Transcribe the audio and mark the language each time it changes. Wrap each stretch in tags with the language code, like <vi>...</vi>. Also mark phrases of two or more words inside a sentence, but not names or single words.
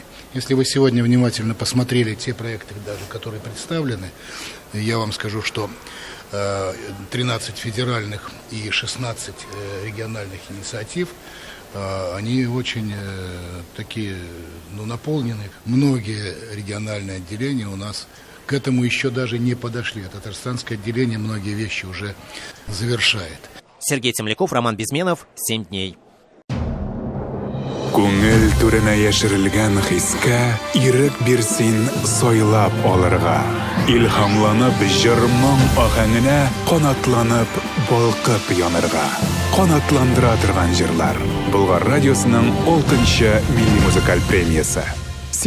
<ru>Если вы сегодня внимательно посмотрели те проекты, даже которые представлены, я вам скажу, что 13 федеральных и 16 региональных инициатив они очень такие, наполнены. Многие региональные отделения у нас к этому еще даже не подошли. А татарстанское отделение многие вещи уже завершает. Сергей Темляков, Роман Безменов, 7 дней.</ru> <tt>Күңел түренә яшерелгән хискә ирек бирсин сойлап алырга. Илһамланып җырның ахәңенә канатланып балкып янырга. Канатландыра торган җырлар. Болгар радиосының 6-нчы милли музыкаль премиясе.</tt>